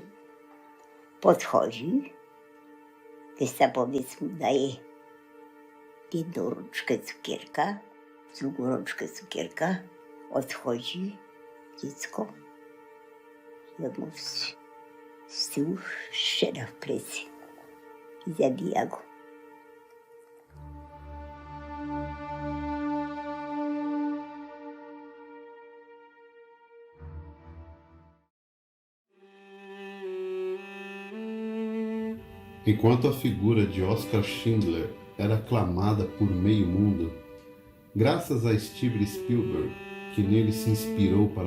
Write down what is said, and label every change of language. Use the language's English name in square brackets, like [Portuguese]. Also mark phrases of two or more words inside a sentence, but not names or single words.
[Polish] Podchodzi, gestapowiec mu daje jedną rączkę cukierka, drugą rączkę cukierka, odchodzi dziecko i on mu z tyłu strzela w plecy i zabija go. [Portuguese] Enquanto a figura de Oskar Schindler era aclamada por meio mundo, graças a Steven Spielberg, que nele se inspirou para